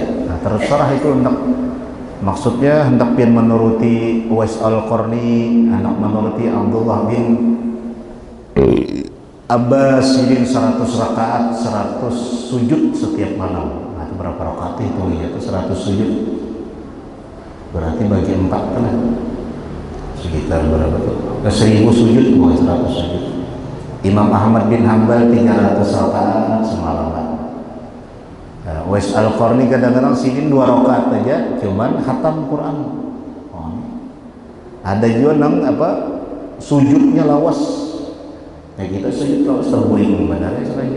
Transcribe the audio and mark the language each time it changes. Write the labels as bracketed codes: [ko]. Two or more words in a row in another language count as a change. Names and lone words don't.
[id] Nah, terserah itu maksudnya hendak pian menuruti Uwais Al-Qarni, hendak menuruti Abdullah bin Abbas, ini 100 rakaat 100 sujud setiap malam. Nah, itu berapa rakaat itu? Itu 100 sujud, berarti bagi 4 lah, sekitar berapa tuh? 1000 sujud, 100 sujud. Imam Ahmad bin Hanbal 300 rakaat semalaman. Uwais Al-Qarni kadang-kadang sini 2 rakaat aja, cuman khatam Quran. [bjn] Ada juga nang sujudnya lawas. Kayak kita sujud lawas terguling badannya selajur.